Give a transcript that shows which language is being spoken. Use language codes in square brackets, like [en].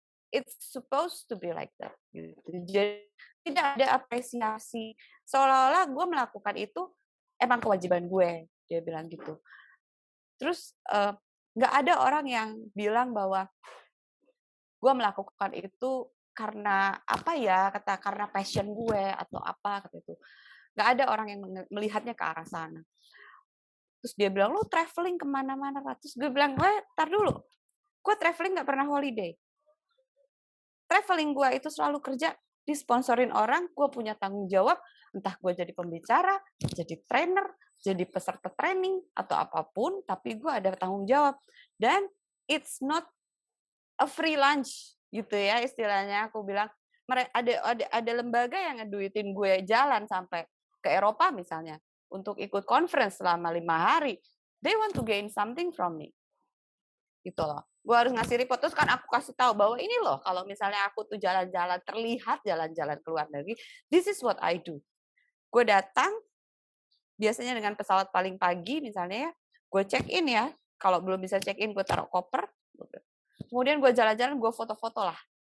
[en] It's supposed to be like that. [id] Gitu. Jadi tidak ada apresiasi. Seolah-olah gue melakukan itu emang kewajiban gue, dia bilang gitu. Terus nggak ada orang yang bilang bahwa gue melakukan itu karena apa ya, kata karena passion gue atau apa, kata itu. Nggak ada orang yang melihatnya ke arah sana. Terus dia bilang, lu traveling kemana-mana. Terus gue bilang, gue tar dulu. Gue traveling nggak pernah holiday. Traveling gue itu selalu kerja, disponsorin orang, gue punya tanggung jawab, entah gue jadi pembicara, jadi trainer, jadi peserta training, atau apapun, tapi gue ada tanggung jawab. [en] Dan it's not a free lunch, [id] gitu ya istilahnya. Aku bilang, ada lembaga yang ngeduitin gue jalan sampai ke Eropa misalnya, untuk ikut conference selama 5 hari. [en] They want to gain something from me. [id] Gitu loh. Gue harus ngasih report, terus kan aku kasih tahu bahwa ini loh, kalau misalnya aku tuh jalan-jalan, terlihat jalan-jalan ke luar negeri, [en] this is what I do. [id] Gue datang, biasanya dengan pesawat paling pagi misalnya ya, gue check in ya, kalau belum bisa check in gue taruh koper, kemudian gue jalan-jalan, gue foto-foto lah.